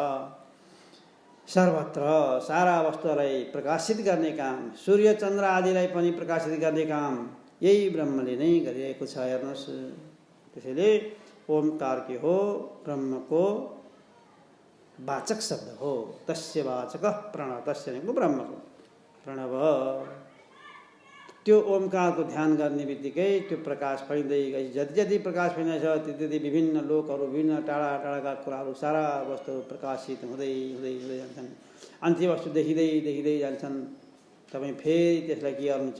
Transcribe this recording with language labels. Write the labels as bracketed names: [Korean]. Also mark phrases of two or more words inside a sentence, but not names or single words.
[Nepali] सर्वत्र सारा वस्तुलाई प्रकाशित गर्ने काम, सूर्य चन्द्र आदिलाई पनि प्रकाशित गर्ने काम यही ब्रह्मले नै गरिरहेको छ। हेर्नुहोस्, त्यसैले ओमकार के हो? ब्रह्मको वाचक शब्द हो। [Sanskrit] तस्य वाचक प्रणव, [Nepali] तस्य भनेको ब्रह्मको प्रणव। त्यो ओमकारको ध्यान गर्ने बित्तिकै त्यो प्रकाश फैल्दै गई। जति प्रकाश फैलिन्छ त्यति विभिन्न लोकहरू, विभिन्न टाढा टाढाका कुराहरू, सारा वस्तुहरू प्रकाशित हुँदै जान्छन्। अनि ती वस्तु देखिँदै जान्छन्। तपाईँ फेरि त्यसलाई के गर्नुहुन्छ?